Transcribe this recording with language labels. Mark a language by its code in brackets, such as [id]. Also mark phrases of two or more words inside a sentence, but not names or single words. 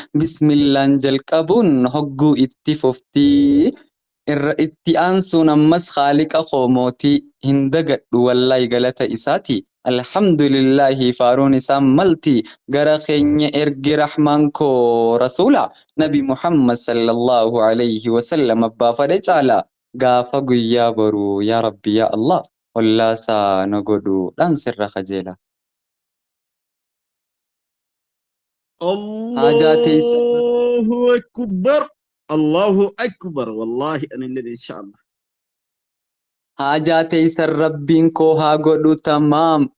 [om] Bismillaan jalqabuun hogguu itti fufti. Irra itti aansuun ammas Haaliqa Qoomootii hin dagadhu wallaahi galata isaati. Alhamdulillaahi faaruun isaan malti. Gara keenya ergi rahmaan koo rasuula. Nabi Muhammad [ar] صلى الله عليه وسلم [om] abbaa fadhe caala. Gaafa guyyaa boruu yaa Rabbi yaa Allah. Ollaa isaa na godhuudhaan sirra kajeela. Haajaa teessa- [ar] الله أكبر. الله أكبر. [om] Wallaahi anilleen [ar] إن شاء الله. [om] Haajaa teessan Rabbiin koo haa godhu tamaam.